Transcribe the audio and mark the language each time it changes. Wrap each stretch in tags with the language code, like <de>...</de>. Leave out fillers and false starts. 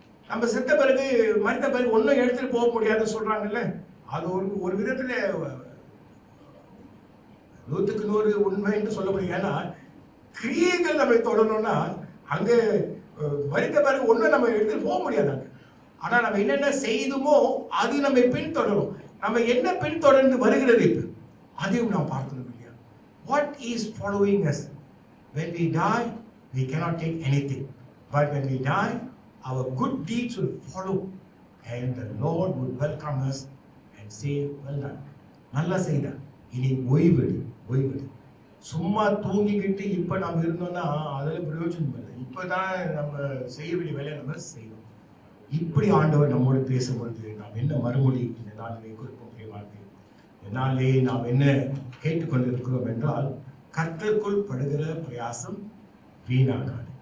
<ta>நம்ம செத்த பிறகு மறித்த பிறகு ஒன்றும் எடுத்துட்டு போக முடியாதுன்னு சொல்றாங்கல்ல, அது ஒரு விதத்துல 100க்கு 100 உண்மை என்று சொல்ல முடியும். ஏன்னா கிரியைகள் நம்ம தொடரணும்னா அங்க மறித்த பிறகு ஒன்றும் நம்ம எடுத்துட்டு போக முடியாதாங்க. ஆனா நம்ம என்னென்ன செய்துமோ அது நம்ம பின்தொடரும். நம்ம என்ன பின்தொடர்ந்து வருகிறது இப்ப அதையும் நாம் பார்க்கணும் இல்லையா?</ta> <en>What is following us? When we die, we cannot take anything. But when we die, our good deeds will follow, and the Lord would welcome us and say, well done.</en> <ta>நல்லா செய்த, இனி ஓய்வெடு. சும்மா தூங்கிக்கிட்டு இப்ப நம்ம இருந்தோம்னா அதில் பிரயோஜனம் இல்லை. இப்பதான் நம்ம செய்ய வேண்டிய வேலையை நம்ம செய்யணும். இப்படி ஆண்டவர் நம்மோடு பேசும்பொழுது நாம் என்ன மறுமொழி இந்த நாளிலே கொடுப்போம் பிரியமானவர்களே? இந்த நாளிலே நாம் என்ன கேட்டுக்கொண்டிருக்கிறோம் என்றால், கர்த்தருக்குள் படுகிற பிரயாசம் வீணாகாது.</ta>